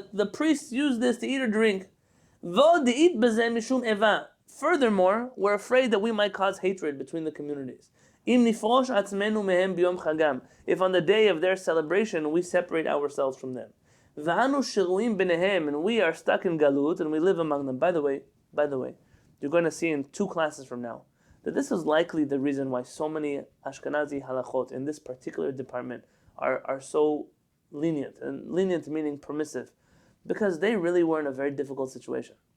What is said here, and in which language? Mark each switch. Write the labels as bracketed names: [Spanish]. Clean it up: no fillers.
[English] The priests use this to eat or drink. [Hebrew] ועוד דאית בזה משום איבה. [English] Furthermore, we're afraid that we might cause hatred between the communities. [Hebrew] אם נפרוש עצמנו מהם ביום חגם. [English] If on the day of their celebration we separate ourselves from them. [Hebrew] ואנו שרויים ביניהם, [English] and we are stuck in galut, and we live among them. By the way, you're going to see in 2 classes from now that this is likely the reason why so many Ashkenazi halachot in this particular department are so lenient, and lenient meaning permissive, because they really were in a very difficult situation.